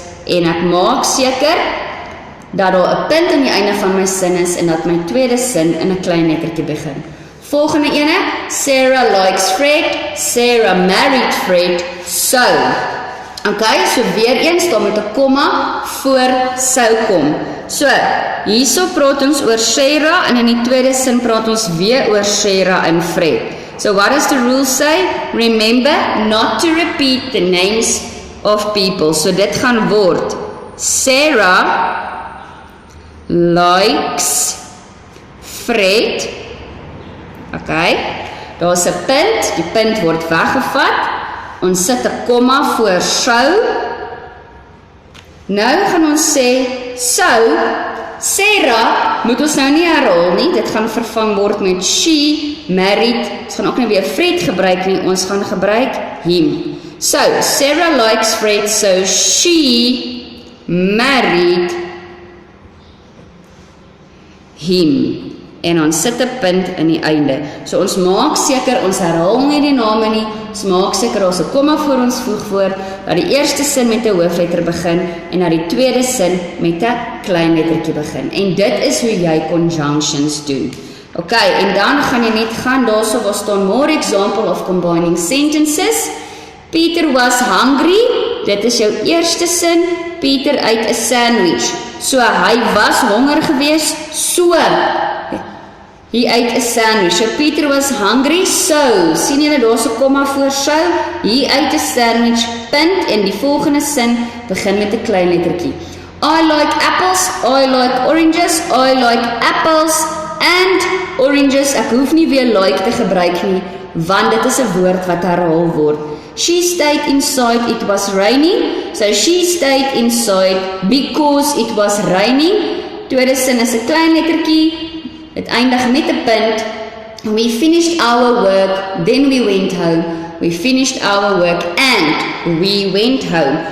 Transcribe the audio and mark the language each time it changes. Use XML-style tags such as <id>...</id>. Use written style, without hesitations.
<af>En ek maak seker dat daar 'n punt aan die einde van my sin is en dat my tweede sin in 'n klein lettertjie begin. Volgende ene,</af> <en>Sarah likes Fred, Sarah married Fred, so.</en> <af>Okay, so weer eens, daar moet 'n komma voor sou kom. So, hierso praat ons oor Sarah en in die tweede sin praat ons weer oor Sarah en Fred.</af> <en>So what does the rule say? Remember not to repeat the names of people.</en> <af>So dit gaan word</af> <en>Sarah likes Fred.</en> <af>Okay, daar's 'n punt, die punt word weggevat. Ons sit 'n komma voor sou. Nou gaan ons sê sou. Sarah moet ons nou nie herhaal nie. Dit gaan vervang word met</af> <en>she married.</en> <af>Ons gaan ook nie weer Fred gebruik nie. Ons gaan gebruik him.</af> <en>So, Sarah likes Fred, so she married him.</en> <af>En ons sit 'n punt in die einde. So ons maak seker, ons herhaal nie die name nie, ons maak seker ons 'n komma voor ons voegwoord, dat die eerste sin met 'n hoofletter begin, en dat die tweede sin met 'n klein lettertjie begin. En dit is hoe jy conjunctions doen. Okay, en dan gaan jy net gaan, daarso waar staan</af> <en>more example of combining sentences. Peter was hungry,</en> <af>dit is jou eerste sin,</af> <en>Peter ate a sandwich.</en> <af>So hy was honger gewees,</af> <en>so he ate a sandwich.</en> <af>So</af> <en>Peter was hungry,</en> <af>so sien julle daar's 'n komma voor so,</af> <en>he ate a sandwich,</en> <af>punt, en die volgende sin begin met 'n klein lettertjie.</af> <en>I like apples, I like oranges, I like apples and oranges.</en> <af>Ek hoef nie weer like te gebruik nie, want dit is 'n woord wat herhaal word.</af> <en>She stayed inside, it was raining. So she stayed inside because it was raining.</en> <af>Tweede sin is 'n klein lettertjie. Dit eindig met 'n punt.</af> <en>We finished our work, then we went home. We finished our work and we went home.</en>